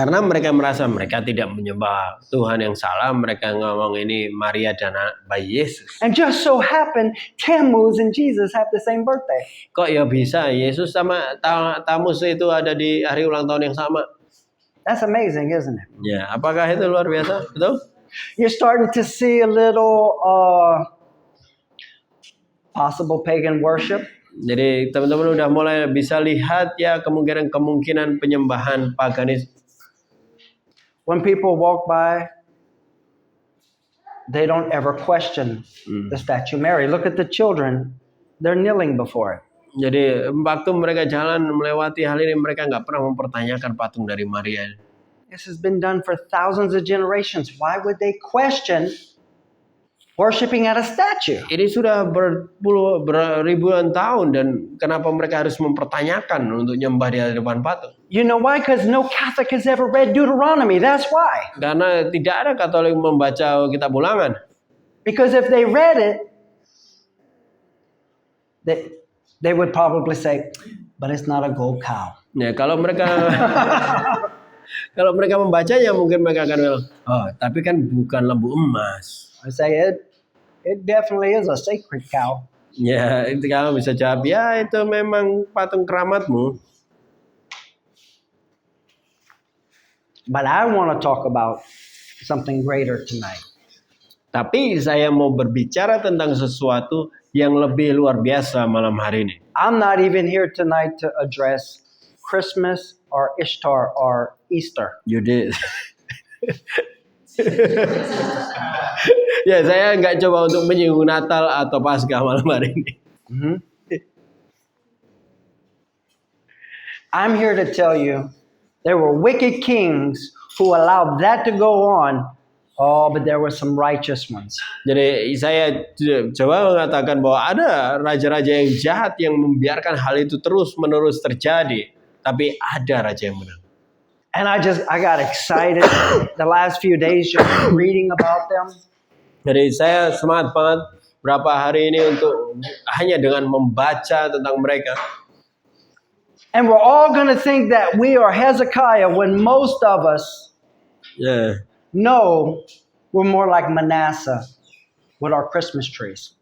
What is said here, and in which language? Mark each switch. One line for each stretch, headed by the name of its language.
Indonesian: Karena mereka merasa mereka tidak menyembah Tuhan yang salah, mereka ngomong ini Maria dan bayi Yesus.
English: And just so happen Tammuz and Jesus have the same birthday.
Indonesian: Kok ya bisa Yesus sama Tammuz itu ada di hari ulang tahun yang sama?
English: That's amazing, isn't it?
Indonesian: Ya, apakah itu luar biasa? Betul?
English: You're starting to see a little possible pagan worship.
Indonesian: Jadi teman-teman udah mulai bisa lihat ya kemungkinan penyembahan paganis.
English: When people walk by, they don't ever question the statue Mary. Look at the children; they're kneeling before it.
Indonesian: Jadi waktu mereka jalan melewati hal ini, mereka nggak pernah mempertanyakan patung dari Maria.
English: This has been done for thousands of generations. Why would they question worshiping at a statue?
Indonesian: Ini sudah beribuan tahun dan kenapa mereka harus mempertanyakan untuk nyembah di hadapan patung?
English: You know why? Because no Catholic has ever read Deuteronomy. That's why.
Indonesian: Karena tidak ada Katolik membaca kitab Ulangan.
English: Because if they read it, they would probably say, but it's not a gold cow.
Indonesian: Ya, kalau mereka membacanya mungkin mereka akan bilang, oh, tapi kan bukan lembu emas.
English: I say it definitely is a sacred cow.
Indonesian: Ya, itu kamu bisa jawab, ya itu memang patung keramatmu.
English: But I want to talk about something greater tonight.
Indonesian: Tapi saya mau berbicara tentang sesuatu yang lebih luar biasa malam hari ini.
English: I'm not even here tonight to address Christmas or Ishtar or Easter. You did.
Indonesian: Ya, saya nggak coba untuk menyinggung Natal atau Paskah malam hari ini.
English: I'm here to tell you there were wicked kings who allowed that to go on. Oh, but there were some righteous ones.
Indonesian: Jadi saya coba mengatakan bahwa ada raja-raja yang jahat yang membiarkan hal itu terus-menerus terjadi, tapi ada raja yang benar.
English: And I got excited the last few days just reading about them.
Indonesian: Jadi saya semangat banget berapa hari ini untuk hanya dengan membaca tentang mereka.
English: And we're all going to think that we are Hezekiah when most of us know we're more like Manasseh with our Christmas trees.